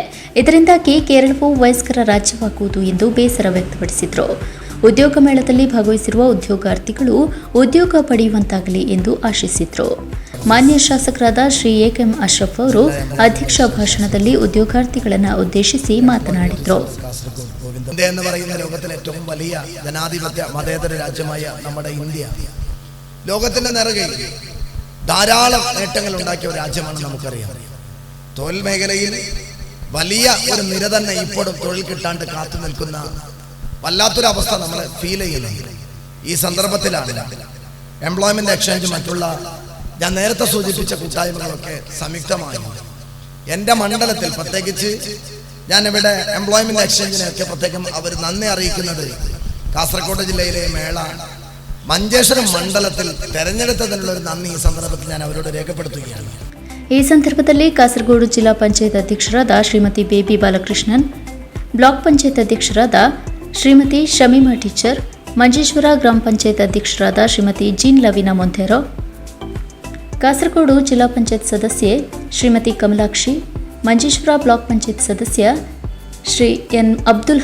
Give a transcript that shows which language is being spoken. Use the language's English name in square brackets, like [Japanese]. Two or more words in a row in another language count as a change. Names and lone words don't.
[Kannada] ಇದರಿಂದಾಗಿ ಕೇರಳವು ವಯಸ್ಕರ ರಾಜ್ಯವಾಗುವುದು ಎಂದು ಬೇಸರ ವ್ಯಕ್ತಪಡಿಸಿದರು. ಉದ್ಯೋಗ ಮೇಳದಲ್ಲಿ ಭಾಗವಹಿಸಿರುವ ಉದ್ಯೋಗಾರ್ಥಿಗಳು ಉದ್ಯೋಗ ಪಡೆಯುವಂತಾಗಲಿ ಎಂದು ಆಶಿಸಿದರು. ಮಾನ್ಯ ಶಾಸಕರಾದ ಶ್ರೀ ಎಂ ಅಶ್ರಫ್ ಅವರು ಅಧ್ಯಕ್ಷ ಭಾಷಣದಲ್ಲಿ ಉದ್ಯೋಗಾರ್ಥಿಗಳನ್ನು ಉದ್ದೇಶಿಸಿ ಮಾತನಾಡಿದರು. [Malayalam] ഇന്ത്യ എന്ന് പറയുന്ന ലോകത്തിലെ ഏറ്റവും വലിയ ജനാധിപത്യ മതേതര രാജ്യമായ നമ്മുടെ ഇന്ത്യ ലോകത്തിന്റെ നെറുകയിൽ ധാരാളം നേട്ടങ്ങൾ ഉണ്ടാക്കിയ ഒരു രാജ്യമാണ് നമുക്കറിയാം. തൊഴിൽ മേഖലയിൽ വലിയ ഒരു നിര തന്നെ ഇപ്പോഴും തൊഴിൽ കിട്ടാണ്ട് കാത്തു നിൽക്കുന്ന വല്ലാത്തൊരവസ്ഥ നമ്മൾ ഫീൽ ചെയ്യുന്നുണ്ട്. ഈ സന്ദർഭത്തിലാണ് [English] employment exchange [Malayalam] മറ്റുള്ള ഞാൻ നേരത്തെ സൂചിപ്പിച്ച കൂട്ടായ്മകളൊക്കെ സംയുക്തമായി എൻ്റെ മണ്ഡലത്തിൽ പ്രത്യേകിച്ച് ഞാനിവിടെ [English] employment exchangeിനെയൊക്കെ [Malayalam] പ്രത്യേകം അവർ നന്ദി അറിയിക്കുന്നത് കാസർഗോഡ് ജില്ലയിലെ മേള മഞ്ചേശ്വരം മണ്ഡലത്തിൽ തെരഞ്ഞെടുത്തതിനുള്ള ഒരു നന്ദി ഈ സന്ദർഭത്തിൽ ഞാൻ അവരോട് രേഖപ്പെടുത്തുകയാണ്. [Kannada] ಈ ಸಂದರ್ಭದಲ್ಲಿ ಕಾಸರಗೋಡು ಜಿಲ್ಲಾ ಪಂಚಾಯತ್ ಅಧ್ಯಕ್ಷರಾದ ಶ್ರೀಮತಿ ಬೇಬಿ ಬಾಲಕೃಷ್ಣನ್, ಬ್ಲಾಕ್ ಪಂಚಾಯತ್ ಅಧ್ಯಕ್ಷರಾದ ಶ್ರೀಮತಿ ಶಮೀಮಾ ಟೀಚರ್, ಮಂಜೇಶ್ವರ ಗ್ರಾಮ ಪಂಚಾಯತ್ ಅಧ್ಯಕ್ಷರಾದ ಶ್ರೀಮತಿ ಜೀನ್ ಲವೀನಾ ಮೊಂಥೇರೋ, ಕಾಸರಗೋಡು ಜಿಲ್ಲಾ ಪಂಚಾಯತ್ ಸದಸ್ಯೆ ಶ್ರೀಮತಿ ಕಮಲಾಕ್ಷಿ, ಮಂಜೇಶ್ವರ ಬ್ಲಾಕ್ ಪಂಚಾಯತ್ ಸದಸ್ಯ ಶ್ರೀ ಎನ್ ಅಬ್ದುಲ್